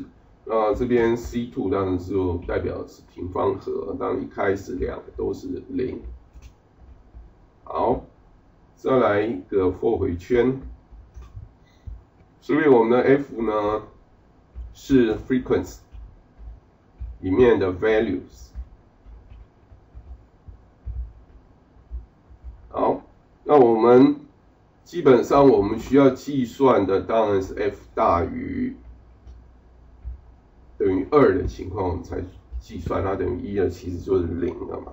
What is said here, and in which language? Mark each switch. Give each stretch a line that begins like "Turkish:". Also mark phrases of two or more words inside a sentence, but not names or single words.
Chinese: 那這邊 C2 當然就代表的是平方和，當然一開始兩個都是0。好，再來一個 for 回圈，所以我們的 F 呢是 frequency 裡面的 values。好，那我們基本上我們需要計算的當然是 F 大於等於2的情況，我們才計算它等於1了，其實就是0了嘛。